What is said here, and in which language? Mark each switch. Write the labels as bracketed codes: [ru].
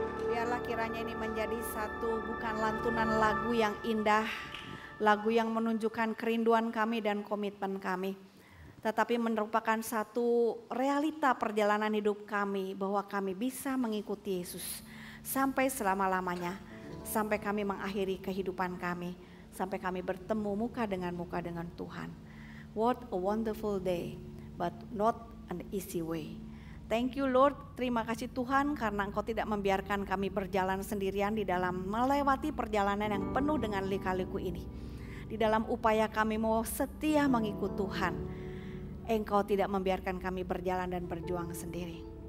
[id] Biarlah kiranya ini menjadi satu bukan lantunan lagu yang indah, lagu yang menunjukkan kerinduan kami dan komitmen kami, tetapi merupakan satu realita perjalanan hidup kami bahwa kami bisa mengikuti Yesus sampai selama-lamanya, sampai kami mengakhiri kehidupan kami, sampai kami bertemu muka dengan Tuhan. [en] What a wonderful day, but not an easy way. Thank you Lord, [id] terima kasih Tuhan karena Engkau tidak membiarkan kami berjalan sendirian di dalam melewati perjalanan yang penuh dengan lika-liku ini. Di dalam upaya kami mau setia mengikut Tuhan, Engkau tidak membiarkan kami berjalan dan berjuang sendiri.